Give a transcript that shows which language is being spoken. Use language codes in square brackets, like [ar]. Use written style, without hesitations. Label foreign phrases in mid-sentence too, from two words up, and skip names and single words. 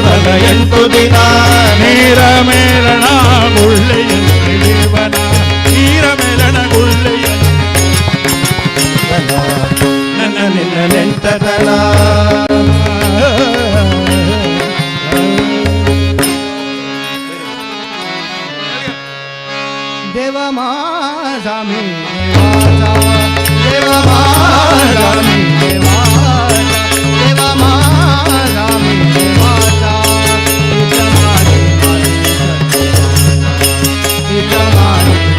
[kn] ಎಂಟು ದಿನ ನೇರ ಮೇಲಣ ಗುಳ್ಳೆಯಲ್ಲಿ ದೇವನ ನೀರ ಮೇಲಣ ಗುಳ್ಳೆಯಲ್ಲಿ ನನ್ನ ನಿನ್ನ ನೆಂಟತನ [mr] देव माझा मी देवाचा देव माझा मी देवाचा देव माझा मी देवाचा तुझ्या मागे माझे तुझ्या मागे